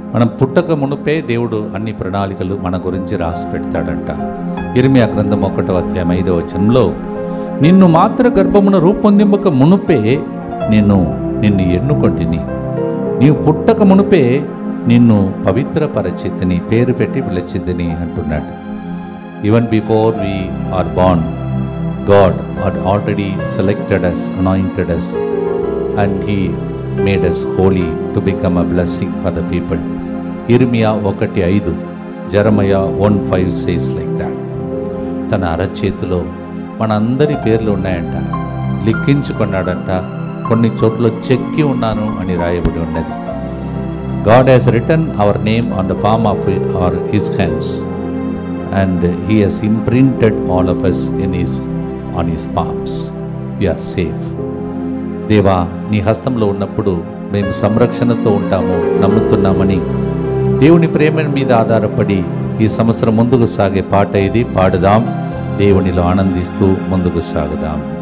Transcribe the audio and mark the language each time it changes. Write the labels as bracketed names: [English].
[Telugu] మనం పుట్టక మునుపే దేవుడు అన్ని ప్రణాళికలు మన గురించి రాసి పెడతాడంట. ఇర్మియా గ్రంథం 1వ అధ్యాయం 5వ వచనంలో, నిన్ను మాత్ర గర్భమున రూపొందింపక మునుపే నిన్ను ఎన్నుకొంటిని, నీవు పుట్టక మునుపే నిన్ను పవిత్రపరచితిని, పేరు పెట్టి పిలిచితిని అంటున్నాడు. [English] Even before we are born, God had already selected us, anointed us, and he made us holy to become a blessing for the people. ఇర్మియా 1:5, Jeremiah 1:5 says like that. [Telugu] తన అరచేతిలో మనందరి పేర్లు ఉన్నాయంట, లిఖించుకున్నాడంట. కొన్ని చోట్ల చెక్కి ఉన్నాను అని రాయబడి ఉన్నది. [English] God has written our name on the palm of his hands, and he has imprinted all of us on his palms. We are safe. [Telugu] దేవా, నీ హస్తంలో ఉన్నప్పుడు మేము సంరక్షణతో ఉంటాము నమ్ముతున్నామని దేవుని ప్రేమ మీద ఆధారపడి ఈ సంవత్సరం ముందుకు సాగే పాట ఇది. పాడుదాం, దేవునిలో ఆనందిస్తూ ముందుకు సాగుదాం.